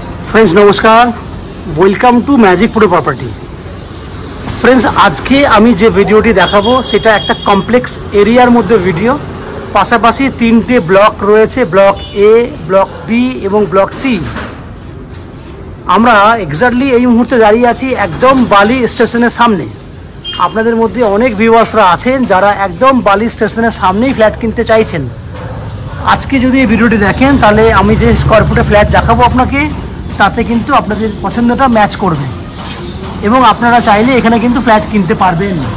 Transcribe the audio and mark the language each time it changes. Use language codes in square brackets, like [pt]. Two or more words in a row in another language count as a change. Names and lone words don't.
[en] Friends namaskar, welcome to Magic Pro Property. [bn] ফ্রেন্ডস আজ কে আমি যে ভিডিওটি দেখাবো সেটা এক কমপ্লেক্স এরিয়ার মধ্য ভিডিও। পাশাপাশি তিনটে ব্লক রয়েছে, ব্লক এ, ব্লক বি এবং ব্লক সি। আমরা এক্সাক্টলি এই মুহূর্তে দাঁড়িয়ে আছি একদম বালি স্টেশনের সামনে। আপনাদের মধ্যে অনেক ভিউয়ার্সরা আছেন যারা একদম বালি স্টেশনের সামনেই ফ্ল্যাট কিনতে চাইছেন। আজকে যদি এই ভিডিওটি দেখেন তাহলে আমি যে স্কয়ার ফুটে ফ্ল্যাট দেখাবো আপনাকে তাতে কিন্তু আপনাদের পছন্দটা ম্যাচ করবে এবং আপনারা চাইলে এখানে কিন্তু ফ্ল্যাট কিনতে পারবেন।